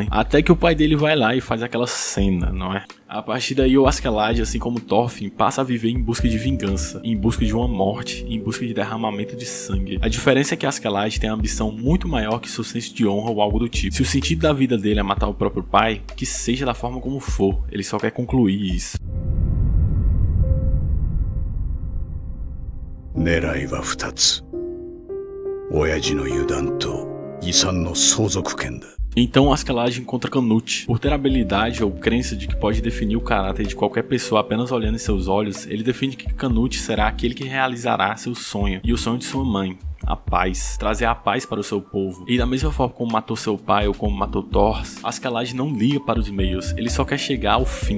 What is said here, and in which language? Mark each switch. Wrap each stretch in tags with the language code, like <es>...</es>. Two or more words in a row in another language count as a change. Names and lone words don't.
<pt>Até que o pai dele vai lá e faz aquela cena, não é? A partir daí o Askeladd, assim como Thorfinn, passa a viver em busca de vingança, em busca de uma morte, em busca de derramamento de sangue. A diferença é que Askeladd tem uma ambição muito maior que seu senso de honra ou algo do tipo. Se o sentido da vida dele é matar o próprio pai, que seja da forma como for, ele só quer concluir isso.</pt> <ja>狙いは2つ。親父の油断と遺産の相続権だ。</ja> <pt>Então Askeladd encontra Canute. Por ter habilidade ou crença de que pode definir o caráter de qualquer pessoa apenas olhando em seus olhos, ele define que Canute será aquele que realizará seu sonho e o sonho de sua mãe. A paz, trazer a paz para o seu povo. E da mesma forma como matou seu pai ou como matou Thor, Askeladd não liga para os meios, ele só quer chegar ao fim.</pt>